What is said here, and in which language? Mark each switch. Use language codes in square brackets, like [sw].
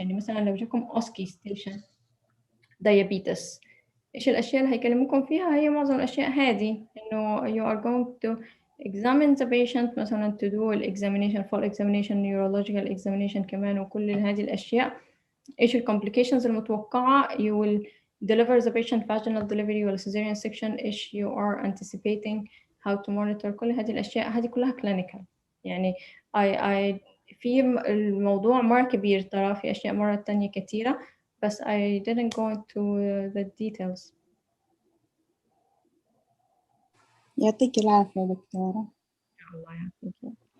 [ar] يعني مثلا لو جاكم OSCE station diabetes، إيش الأشياء اللي هيكلموكم فيها؟ هي معظم الأشياء هذه، إنه [en] you are going to examine the patient، [ar] مثلا [en] to do examination full examination neurological examination [ar] كمان، وكل هذه الأشياء. إيش الcomplications المتوقعة، [en] you will deliver the patient vaginal delivery ولا cesarean section، إيش you are anticipating، how to monitor، [ar] كل هذه الأشياء هذه كلها [en] clinical. [ar] يعني I في الموضوع مرة كبير ترى، في أشياء مرة تانية كثيرة، بس [en] I didn't go into the details. [ar] يعطيك العافية دكتورة. الله يعافيك.